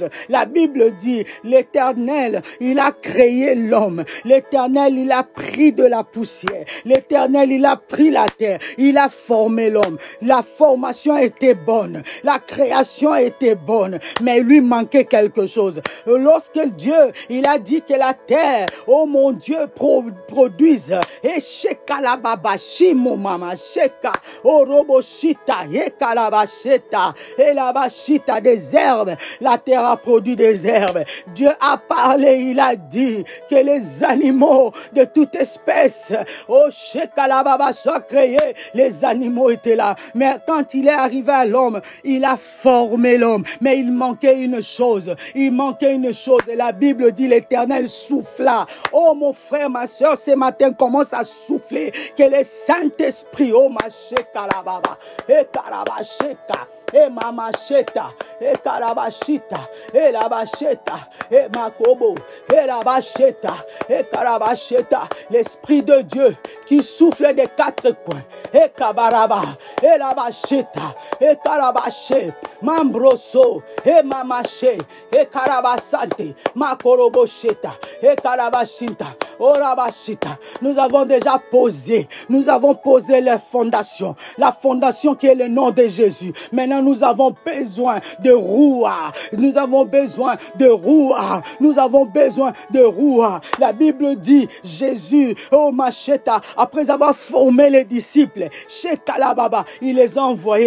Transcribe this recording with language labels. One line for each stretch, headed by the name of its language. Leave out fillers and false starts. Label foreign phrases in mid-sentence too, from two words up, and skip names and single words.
French: La Bible dit, l'Éternel, il a créé l'homme, l'Éternel, il a pris de la poussière, l'Éternel, il a pris la terre, il a formé l'homme. La formation était bonne, la création était bonne, mais lui manquait quelque chose. Lorsque Dieu, il a dit que la terre, oh mon Dieu, produise, et sheka la baba, shimo mama, sheka, oh roboshita, et kalabasheta, et la bashita, des herbes, la terre a produit des herbes. Dieu a parlé, il a dit que les animaux de toute espèce, oh sheka la baba, soient créés. Les animaux étaient là, mais quand il est arrivé à l'homme, il a formé l'homme, mais il manquait une chose, et la Bible dit l'Éternel souffla. Oh mon frère, ma soeur, ce matin commence à souffler, que le Saint-Esprit, oh ma sheka la baba, et karabasheka, et mamasheta, et karabashita, et labasheta, et makobo, et labasheta, et karabasheta, l'Esprit de Dieu qui souffle des quatre coins, et kabaraba, et labasheta, et karabashe, mambroso, et mamache, et karabasante, makorobosheta, et karabashinta, orabashita. Nous avons déjà posé la fondation qui est le nom de Jésus. Maintenant, nous avons besoin de Roua. Nous avons besoin de Roua. Nous avons besoin de Roua. La Bible dit, Jésus, oh Macheta, après avoir formé les disciples, Shekalababa, il les a envoyés.